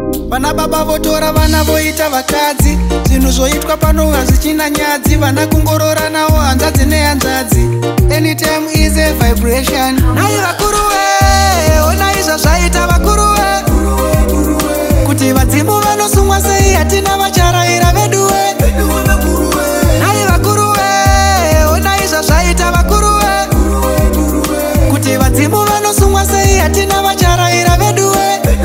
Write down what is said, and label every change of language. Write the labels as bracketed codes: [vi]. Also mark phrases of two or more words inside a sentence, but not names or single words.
[sn] Vana baba votora vana voita vakadzi. Zvinhu zvoitwa pano hazvichina nyadzi. Vana kungorora nawo hanzvadzi nehanzvadzi. [en] Anytime is a vibration. [sn] Nai vakuru we, ona izvo zvaita vakuru we. Kuti vadzimu vanosungwa sei, hatina vacharaira vedu we. Nai vakuru we, ona izvo zvaita vakuru we. Kuti vadzimu vanosungwa sei, hatina vacharaira vedu we.